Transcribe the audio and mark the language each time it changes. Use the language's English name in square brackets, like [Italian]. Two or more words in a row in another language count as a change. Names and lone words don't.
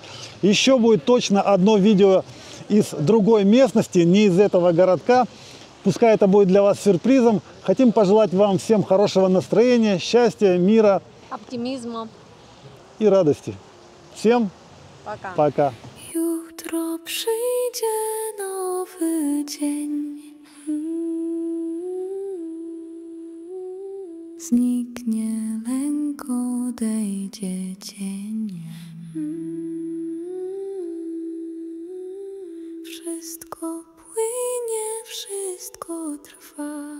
[Russian] Еще будет точно одно видео из другой местности, не из этого городка. Пускай это будет для вас сюрпризом. Хотим пожелать вам всем хорошего настроения, счастья, мира Оптимизма. и радости. Всем Пока. пока. [Polish] Jutro przyjdzie nowy dzień. Zniknie lęk, odejdzie cień. Wszystko płynie, wszystko trwa.